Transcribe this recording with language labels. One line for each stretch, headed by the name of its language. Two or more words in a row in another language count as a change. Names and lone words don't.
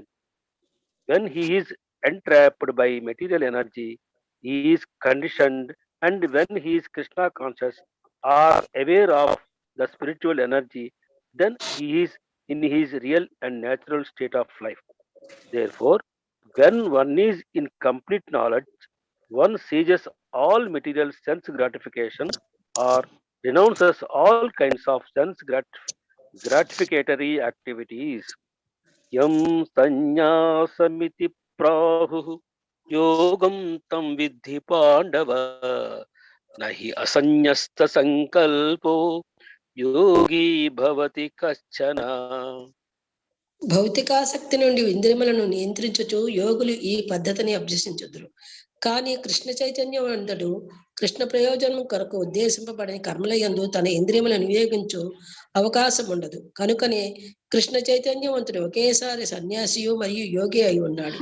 English: When he is entrapped by material energy, he is conditioned, and when he is Krishna conscious or aware of the spiritual energy, then he is in his real and natural state of life. Therefore, when one is in complete knowledge, one seizes all material sense gratification or renounces all kinds of sense gratificatory activities.
Sanskrit: यं संन्यासमिति प्राहु योगं तं विद्धि पाण्डव नहि असंन्यस्त संकल्पो योगी भवति कश्चन.
Telugu: భౌతికాసక్తి నుండి ఇంద్రియములను నియంత్రించుచు యోగులు ఈ పద్ధతిని అభ్యసించుదురు. కానీ కృష్ణ చైతన్యవంతుడు కృష్ణ ప్రయోజనం కొరకు ఉద్దేశింపబడిన కర్మల యందు తన ఇంద్రియములను వినియోగించు అవకాశం ఉండదు. కనుకనే కృష్ణ చైతన్యవంతుడు ఒకేసారి సన్యాసియు మరియు యోగి అయి ఉన్నాడు.